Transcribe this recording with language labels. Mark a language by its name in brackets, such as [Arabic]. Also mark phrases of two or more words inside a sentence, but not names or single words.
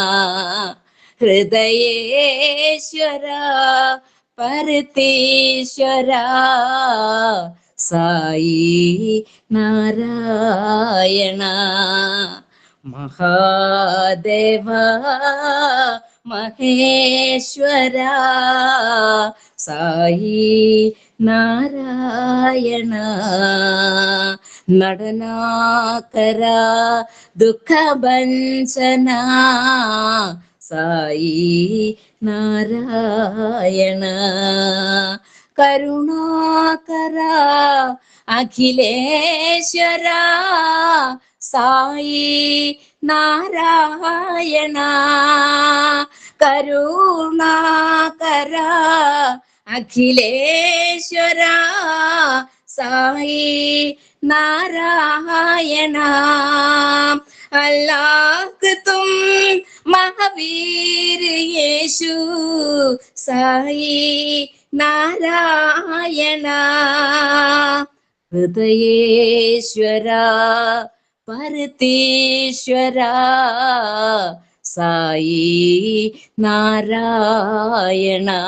[Sanskrit] हृदयेश्वर परतेश्वर साई नारायण। महादेव महेश्वर साई नारायण। നടനാകര ദുഃഖഭഞ്ജന സായി നാരായണ। കരുണാകര അഖിലേശ്വര സായി നാരായണ। കരുണാകര അഖിലേശ്വര സായി नारायण। [Hindi] अल्लाह तुम महावीर येशु साई नारायण। [Sanskrit] हृदयेश्वर परतेश्वर साई नारायण।